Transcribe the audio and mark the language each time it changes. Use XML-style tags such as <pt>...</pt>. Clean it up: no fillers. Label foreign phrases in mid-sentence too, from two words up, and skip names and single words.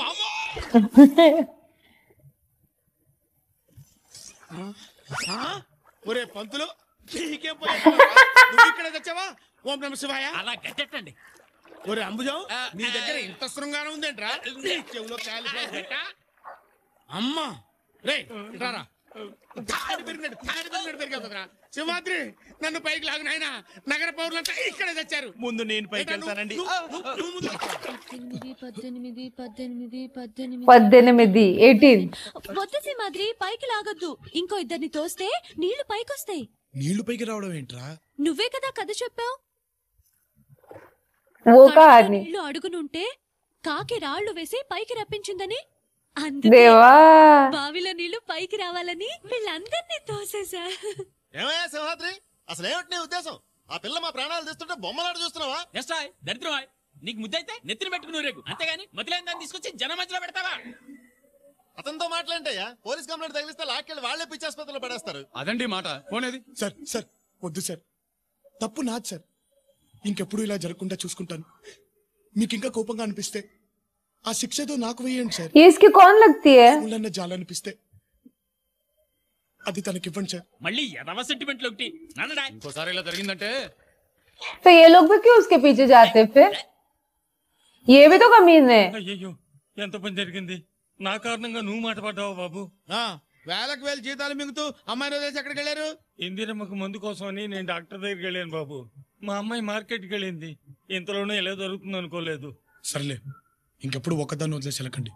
<te>ఒరే పంతులు ఇక్కడ తెచ్చావా ఓం నమ శివాయ అలా గట్టండి ఒరే అంబుజం నీ దగ్గర ఇంత శృంగారం ఉందేంట్రా చెవులో అమ్మా రే రారా సింహాద్రి నన్ను పైకి లాగు నాయన నగర పౌరులంతా ఇక్కడే తెచ్చారు ముందు నేను పైకి వెళ్తానండి 18 వద్దు సింహాద్రి పైకి లాగొద్దు ఇంకో ఇద్దరిని తోస్తే నీళ్లు పైకొస్తాయి నీళ్లు పైకి రావడం ఏంట్రా నువ్వే కదా కథ చెప్పావు</te> <hi>वो कहानी</hi> <te>నీళ్లు అడుగునుంటే కాకి రాళ్లు వేసి పైకి రప్పించిందని देवा బావిలో నీళ్లు పైకి రావాలని వీళ్ళందరినీ తోసేసా ఏమయ్యా సింహాద్రి అసలు ఏమిటి నీ ఉద్దేశం ఆ పిల్ల మా ప్రాణాలు తీస్తుంటే బొమ్మలాట చూస్తున్నావా ఎస్టాయ్ దరిద్రం నీకు ముద్దైతే నెత్తిన పెట్టుకుని రేగు అంతేగాని మతిలేని దాన్ని తీసుకొచ్చి జనం మధ్యలో పెడతావా అతనితో మాట్లాంటయ్యా</te> <en>police complaint</en> <te>తగిలిస్తే లాక్కెళ్ళి వాళ్లే పిచ్చాసుపత్రిలో పడేస్తారు అదండి మాట పోనేది సార్ వద్దు సార్ తప్పు నాది సార్ ఇంకెప్పుడు ఇలా జరగకుండా చూసుకుంటాను మీకు ఇంకా కోపంగా అనిపిస్తే ఆ శిక్ష ఏదో నాకు వేయండి సార్.</te> <hi>ये इसकी कौन लगती है?</hi> <te>ఊళ్ళన్న జాలనిపిస్తే అది తనకివ్వండి సార్. మళ్ళీ ఎదవ సెంటిమెంట్లు ఒకటి నన్నడా ఇంకోసారి ఇలా జరిగిందంటే</te> <hi>तो ये लोग भी क्यों उसके पीछे जाते फिर? ये भी तो कमीन है.</hi> <te>అయ్యో ఎంత పని జరిగింది నా కారణంగా నువ్వు మాట పడ్డావు బాబు. వేలకు వేలు జీతాలు మింగుతూ అమ్మాయిని వదిలేసి ఎక్కడికి వెళ్ళారు? ఇందిరమ్మకు మందు కోసం అని నేను డాక్టర్ దగ్గరికి వెళ్ళాను బాబు. మా అమ్మాయి మార్కెట్కి వెళ్ళింది. ఇంతలోనే ఎలా జరుగుతుంది అనుకోలేదు. సర్లే, ఇంకెప్పుడు ఒక్కదాన్ని వదిలేసి వెళ్ళకండి.</te>